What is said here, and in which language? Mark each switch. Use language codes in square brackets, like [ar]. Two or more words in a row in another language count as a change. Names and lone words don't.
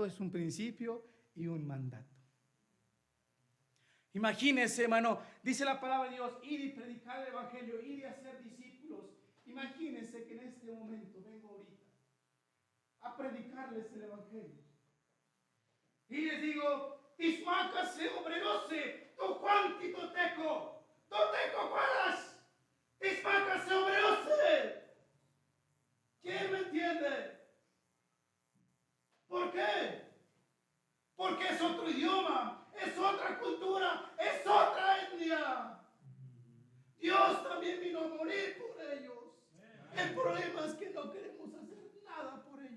[es] Es un principio y un mandato. Imagínense, hermano, dice la palabra de Dios: ir y predicar el evangelio, ir y hacer discípulos. Imagínense que en este momento vengo ahorita a predicarles el evangelio y les digo: tismácase obrerose, to cuantito teco, to teco cuadas, tismácase obrerose. ¿Quién me entiende? ¿Por qué? Porque es otro idioma, es otra cultura, es otra etnia. Dios también vino a morir por ellos. El problema es que no queremos hacer nada por ellos.